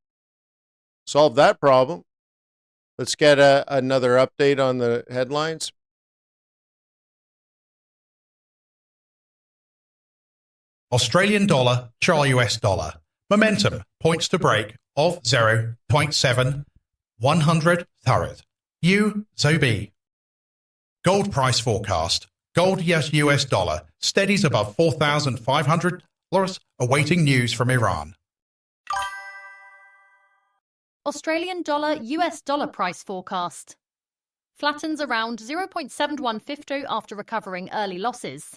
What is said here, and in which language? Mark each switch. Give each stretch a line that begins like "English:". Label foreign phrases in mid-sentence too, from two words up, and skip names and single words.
English: Solve that problem. Let's get another update on the headlines. Australian dollar, US dollar. Momentum points to break of 0.7 100 tharad. U-ZOB. Gold price forecast. Gold US dollar steadies above $4,500, awaiting news from Iran. Australian dollar US dollar price forecast. Flattens around 0.7150 after recovering early losses.